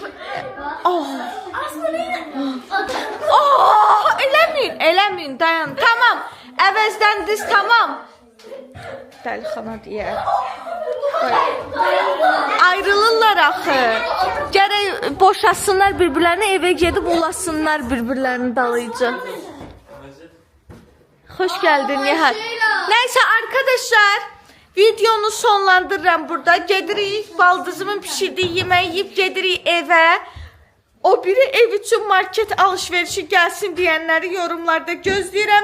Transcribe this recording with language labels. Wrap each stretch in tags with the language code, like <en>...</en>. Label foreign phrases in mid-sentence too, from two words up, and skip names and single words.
<az>Eləməyin, dayan. Tamam. Əvəzləndiniz, tamam. Dəlixana deyər. Ayrılırlar axı. Gərək boşasınlar bir-birlərini, evə gedib ulasınlar bir-birlərini dalayıcı.</az> <tr>Hoş geldin Nihal. Neyse arkadaşlar, videonu sonlandırıram burada.</tr> <az>Gedirik,</az> <tr>baldızımın pişirdiği yemeği yiyip</tr> <az>gedirik eve.</az> <tr>O biri ev için market alışverişi gelsin diyenleri yorumlarda gözləyirəm.</tr>